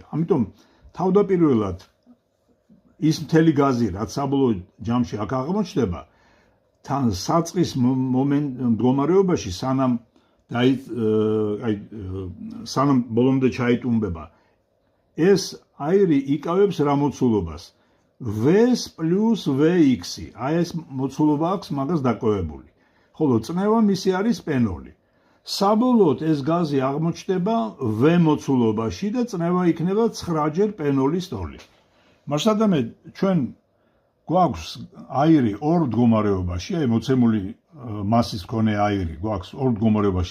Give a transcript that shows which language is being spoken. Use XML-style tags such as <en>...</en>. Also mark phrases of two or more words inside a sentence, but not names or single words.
<ka>ამიტომ თავდაპირველად ის მთელი გაზი, რაც საბოლოო ჯამში აქ აღმოჩნდება, თან საწყის მდგომარეობაში სანამ ბოლომდე ჩაიტუმბება, ეს აირი იკავებს რა მოცულობას?</ka> <en>V-s plus Vx.</en> <ka>აი ეს მოცულობა აქვს მაგას დაკავებული. ხოლო წნევა მისი არის პენოლი. საბოლოოდ ეს გაზი აღმოჩნდება V მოცულობაში და წნევა იქნება 9-ჯერ პენოლის ტოლი. მასადამე ჩვენ გვაქვს აირი ორ მდგომარეობაში, აი მოცემული მასის მქონე აირი გვაქვს ორ მდგომარეობაში.</ka>